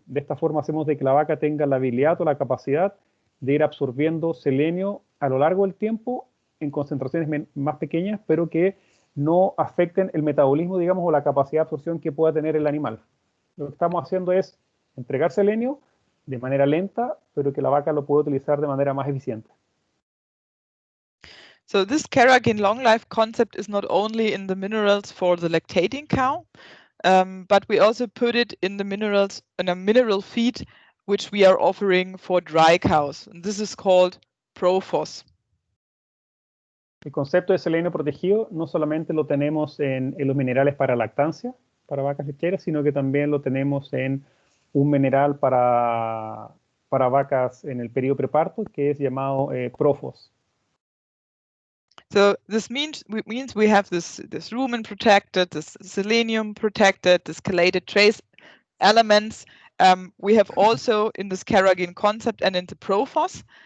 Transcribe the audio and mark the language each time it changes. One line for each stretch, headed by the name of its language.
Spanish: De esta forma hacemos de que la vaca tenga la habilidad o la capacidad de ir absorbiendo selenio a lo largo del tiempo en concentraciones más pequeñas, pero que no afecten el metabolismo, digamos, o la capacidad de absorción que pueda tener el animal. Lo que estamos haciendo es entregar selenio de manera lenta, pero que la vaca lo pueda utilizar de manera más eficiente.
English: So this Keragen long life concept is not only in the minerals for the lactating cow, but we also put it in the minerals, in a mineral feed, which we are offering for dry cows. And this is called Profos.
Spanish: El concepto de selenio protegido no solamente lo tenemos en los minerales para lactancia, para vacas lecheras, sino que también lo tenemos en un mineral para vacas en el periodo preparto, que es llamado Profos.
English: So this means we have this rumen protected, this selenium protected, this chelated trace elements. We have also in this Keragen concept and in the Profos.